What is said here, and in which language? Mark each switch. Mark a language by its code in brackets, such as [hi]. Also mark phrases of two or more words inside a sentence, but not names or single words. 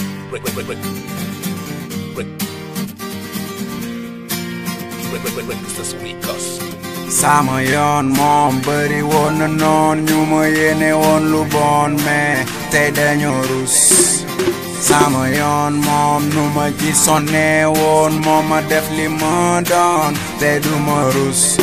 [en] Break, break, break, break. Break. Break, break, break, break. This is Ricos. [wo] Sama yoon moom bari woon na noon, ñu ma yéene woon lu bon, mais tey dañoo rus. Sama yoon moom, nu ma ci sonne woon, moo ma def li ma doon, te du ma rus.